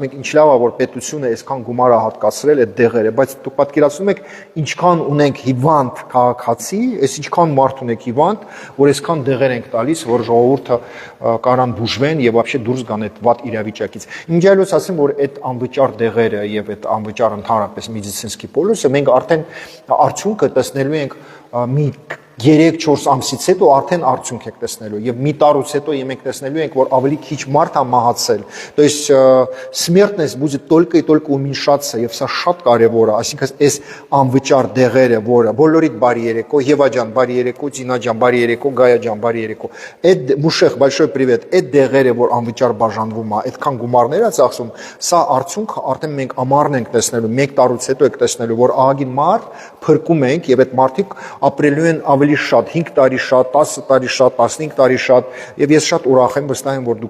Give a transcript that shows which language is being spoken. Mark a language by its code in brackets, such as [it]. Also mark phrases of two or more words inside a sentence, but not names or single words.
[hy] եք ինչ լավ է, որ պետությունը այսքան գումար է հատկացրել այդ դեղերը, բայց դուք պատկերացնում եք ինչքան ունենք հիվանդ քաղաքացի, այս ինչքան մարդ ունենք հիվանդ, որ այսքան դեղեր ենք տալիս, որ ժողովուրդը կարան բուժվեն եւ вообще դուրս գան այդ վատ իրավիճակից։ Ինչայլոց ասեմ, որ այդ անվճար դեղերը եւ այդ անվճար ընդհանրապես [ru] медицинский полис [hy] մենք արդեն արդյունքը տեսնելու ենք մի 3-4 ամսից հետո արդեն արդյունք եք տեսնելու եւ մի տարուց հետո մենք տեսնելու ենք, որ ավելի քիչ մարդ է մահացել, [ru] то есть смертность будет только и только уменьшаться [hy] եւ սա շատ կարեւոր է, այսինքն այս անվճար դեղերը, որը բոլորիդ բարի երեկո, Եվա ջան, բարի երեկո, Ծինա ջան, բարի երեկո, Գայա ջան, բարի երեկո, այդ Մուշեղ, [ru] большой привет, [hy] այդ դեղերը, որ անվճար բաժանվում է, այդքան գումարներ է ծախսում, սա արդյունքը արդեն մենք ամառն ենք տեսնելու, 1 տարուց հետո եք տեսնելու, որ ահագին մարդ փրկում ենք եւ այդ մարդիկ ապրելու են ավելի շատ 5 տարի շատ, 10 տարի շատ, 15 տարի շատ եւ ես շատ ուրախ եմ, վստահ եմ, որ